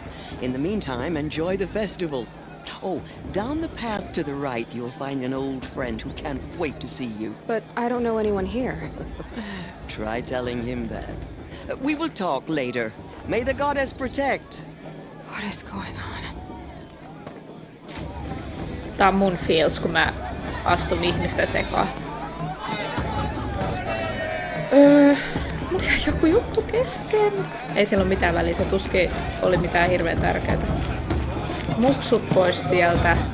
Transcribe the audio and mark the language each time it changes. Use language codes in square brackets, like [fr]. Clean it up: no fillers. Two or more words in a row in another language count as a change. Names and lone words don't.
[en] In the meantime, enjoy the festival. Oh, down the path to the right, you'll find an old friend who can't wait to see you. But I don't know anyone here. Try telling him that. We will talk later. May the goddess protect. What is going on? [fi] Tää on mun feels, kun mä astun ihmisten sekaan. Mulla jäi joku juttu kesken. Ei sillä ole mitään väliä, se tuskin oli mitään hirveän tärkeää. Muksut pois tieltä.